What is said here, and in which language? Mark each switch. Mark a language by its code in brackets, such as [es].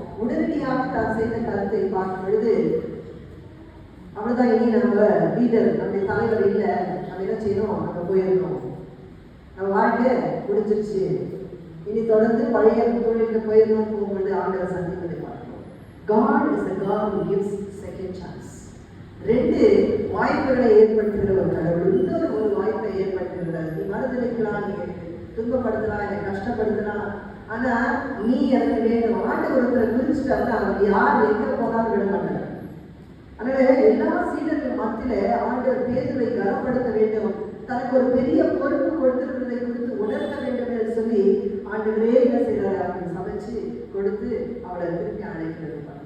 [ta] உடனடியாக தான் செய்த கருத்தை பார்க்கும் பொழுது அவ்வளோதான், இனி நம்ம லீடர் நம்முடைய தலைவர் இல்லை, நம்ம என்ன செய்யணும், நம்ம போயிடணும், நம்ம வாழ்க்கை முடிஞ்சிருச்சு, இனி தொடர்ந்து பழைய தொழிலுக்கு போயிடணும் போகும்போது ஆண்டவர் சந்திப்பதை பார்க்கிறோம். [en] God is a God who gives second chance. [ta] 2 வாய்ப்புகளை ஏற்படுத்துகிற ஒரு கடவுள். இன்னொரு வாய்ப்பை ஏற்படுத்துகிறார். நீ மறுதளிக்கலாம், நீ துன்பப்படுத்தலாம், என்னை கஷ்டப்படுத்தலாம், ஆனா நீ எனக்கு வேணும். ஆண்டவர் ஒருத்தரை குறிச்சிட்டாருன்னா அவர் யார் எங்க போனாலும் விட மாட்டார். அதனால எல்லா சீடர்கள் மத்தியில ஆண்டவர் பேதுரை கனப்படுத்த வேண்டும், தனக்கு ஒரு பெரிய பொறுப்பு கொடுத்திருக்கிறதை குறித்து உணர்த்த வேண்டும் என்று சொல்லி ஆண்டவரே என்ன செய்யறாரு, அவருக்கு சமைச்சு கொடுத்து அவளை திருப்பி அழைக்கிறது.